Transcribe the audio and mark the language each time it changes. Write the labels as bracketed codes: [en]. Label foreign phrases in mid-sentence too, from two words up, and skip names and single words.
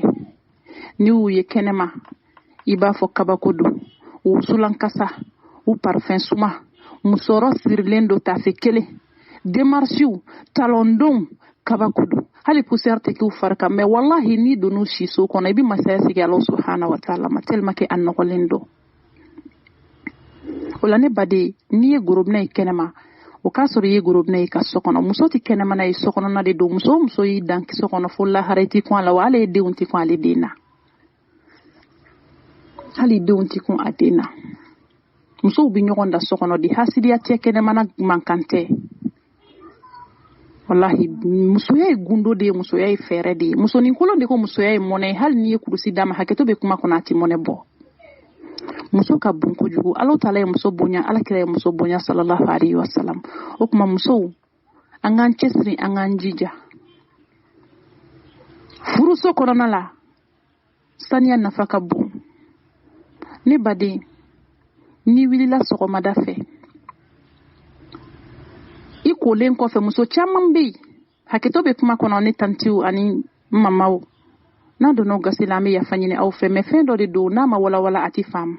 [bm] Ni u ye kɛnɛma i b'a fɔ kabako don. U sulankasa u parfum suma musɔrɔ sirilen do tafe kelen démarchiw talondon kabako don hali poussière tɛ k'u fari kan mais wallahi ni donn'u si so kɔnɔ i bɛ masaya sigi [ar] الله سبحانه وتعالى [bm] ma [fr] tellement que [bm] a nɔgɔlen don. O la ne baden n'i ye gorobinɛ ye kɛnɛma o k'a sɔrɔ i ye gorobinɛ ye ka so kɔnɔ. Muso tɛ kɛnɛma na ye so kɔnɔna de don. Muso o muso y'i dan so kɔnɔ fo lahara i tɛ kun a la wa hali denw tɛ kun ale den na. Hali denw tɛ kun a den na. Musow bi ɲɔgɔn da so kɔnɔ di hasidiya tɛ kɛnɛmana mankan tɛ. Wallahi musoya ye gundo de ye, musoya ye fɛɛrɛ de ye. Musonin kolon de ko musoya ye mɔnɛ ye. Hali n'i ye kurusi d'a ma hakɛto bɛ kuma kɔnɔ a tɛ mɔnɛ bɔ. Muso ka bon kojugu. Ala ta'ala ye muso bonya, ala kira ye muso bonya [ar] صلى الله عليه وسلم. [bm] O kuma musow an k'an cɛsiri an k'an jija. Furuso kɔnɔna la saniya nafa ka bon. Ne baden ni wulila sɔgɔmada fɛ i kolen kɔfɛ muso caman bɛ yen hakɛto bɛ kuma kɔnɔ ne tantiw ani mamaw n'a donna gasi la an bɛ yafa ɲini aw fɛ mais fɛn dɔ de don n'a ma walawala a tɛ faamu.